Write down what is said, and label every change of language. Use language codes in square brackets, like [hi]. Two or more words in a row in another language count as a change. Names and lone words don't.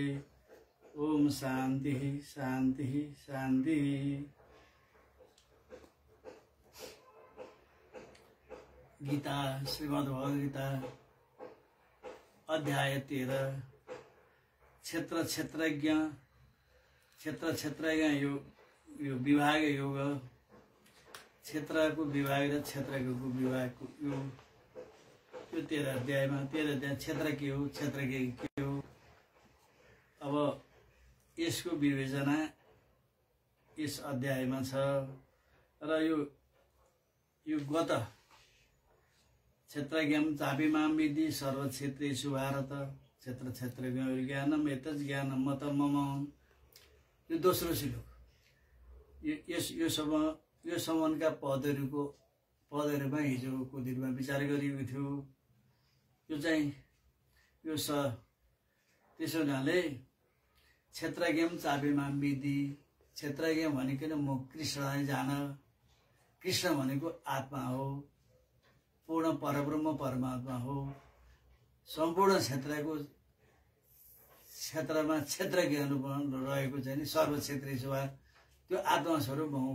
[sa] ओम शान्तिः शान्तिः शान्तिः। [ne] गीता श्रीमद्भगवद्गीता अध्याय 13 क्षेत्र क्षेत्रज्ञ यो विभाग योग क्षेत्रको विभाग र क्षेत्रको विभागको यो 13 अध्यायमा 13 अध्याय क्षेत्र के हो क्षेत्र के हो। अब यसको विवेचना यस अध्यायमा छ र यो गत [sa] क्षेत्रज्ञं चापिमां विद्धि सर्वक्षेत्रेषु भारत क्षेत्र क्षेत्रज्ञ ज्ञानम् एतत् ज्ञानं मतं मम। [ne] यो दोस्रो श्लोक यो सम्बन्धका पदहरूमा हिजोको दिनमा विचार गरिएको थियो। यो चाहिँ त्यसो हुनाले [sa] क्षेत्रज्ञं चापिमां विद्धि [ne] क्षेत्रज्ञ भनेको म कृष्णलाई जान। कृष्ण भनेको आत्मा हो, पूर्ण परब्रह्म परमात्मा हो। सम्पूर्ण क्षेत्रमा क्षेत्रज्ञहरू रहेको चाहिँ सर्वक्षेत्रेषु त्यो आत्मा स्वरूप हो।